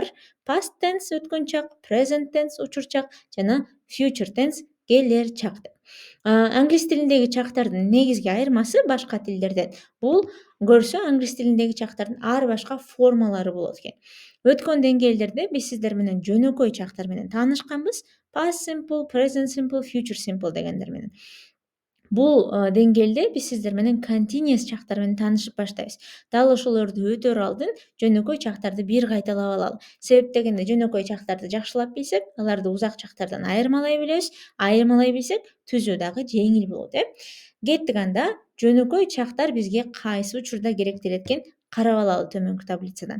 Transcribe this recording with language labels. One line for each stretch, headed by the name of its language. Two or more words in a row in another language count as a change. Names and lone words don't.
English: Past tense
Kyrgyz: өткөн чак,
English: present tense
Kyrgyz: учур чак жана
English: future tense
Kyrgyz: келер чак деп. Англис тилиндеги чактардын негизги айырмасы башка тилдерден бул көрсө англис тилиндеги чактардын ар башка формалары болот экен. Өткөн деңгээлдерде биз сиздер менен жөнөкөй чактар менен таанышканбыз.
English: Past simple, present simple, future simple
Kyrgyz: дегендер менен. Бул деңгээлде биз сиздер менен continuous чактар менен таанышып баштайбыз. Дал ошолорду өтөр алдын жөнөкөй чактарды бир кайталап алалы. Себеп дегенде жөнөкөй чактарды жакшылап билсек, аларды узак чактардан айырмалай билебиз. Айырмалай билсек, түзүү дагы жеңил болот. Кеттик анда, жөнөкөй чактар бизге кайсы учурда керектелет экен карап алалы төмөнкү таблицадан.